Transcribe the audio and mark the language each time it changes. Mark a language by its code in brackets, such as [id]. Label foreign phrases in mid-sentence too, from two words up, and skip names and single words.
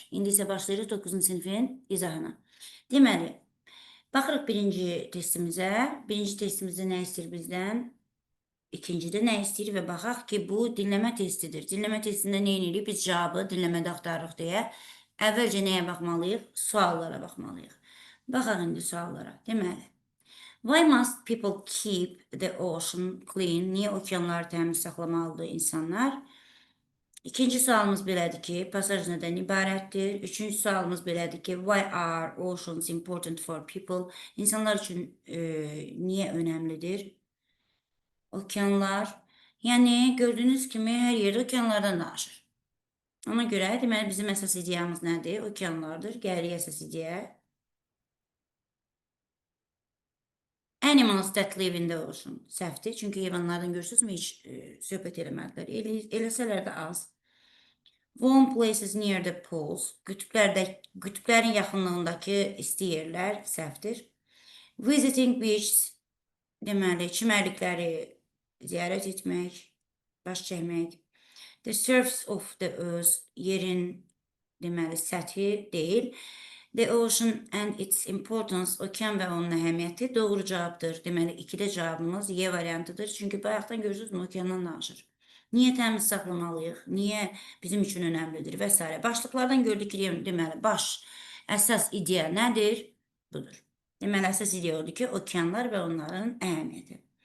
[az] İndi isə başlayırıq 9-cu sinifin izahına. Deməli, baxırıq birinci testimizə. Birinci testimizdə nə istəyir bizdən? İkincidə nə istəyir və baxaq ki, bu dinləmə testidir. Dinləmə testində nə edirik? Biz cavabı dinləmədə axtarırıq deyə əvvəlcə nəyə baxmalıyıq? Suallara baxmalıyıq. Baxaq indi suallara. Deməli, [en] why must people keep the ocean clean? [az] Niyə okeanları təmiz saxlamalıdır insanlar? İkinci sualımız belədir ki, pasaj nədən ibarətdir? Üçüncü sualımız belədir ki, [en] why are oceans important for people? [az] İnsanlar üçün niyə önəmlidir? Okeanlar. Yəni, gördüyünüz kimi hər yerdə okeanlardan danışır. Ona görə, deməli, bizim əsas ideyamız nədir? Okeanlardır. Gəlirik əsas ideyaya. [en] Animals that live in the ocean. [az] Səhvdir. Çünki heyvanlardan görürsünüzmü? Heç söhbət eləmədilər. Eləsələr də az. [en] Warm places near the poles. [az] Qütblərin yaxınlığındakı isti yerlər. [en] Səhvdir. Visiting beaches. [az] Deməli, çimərlikləri ziyarət etmək, baş çəkmək. [en] The surface of the earth, [az] yerin deməli səthi deyil. [en] The ocean and its importance, [az] okean və onun əhəmiyyəti doğru cavabdır. Deməli, ikidə cavabımız Y variantıdır. Çünki bayaqdan görürsünüzmü, okeandan danışır. Niyə təmiz saxlamalıyıq? Niyə bizim üçün önəmlidir və s. Başlıqlardan gördük ki, deməli, əsas ideya nədir? Budur. Deməli, əsas ideya odur ki, okeanlar və onların əhəmiyyəti.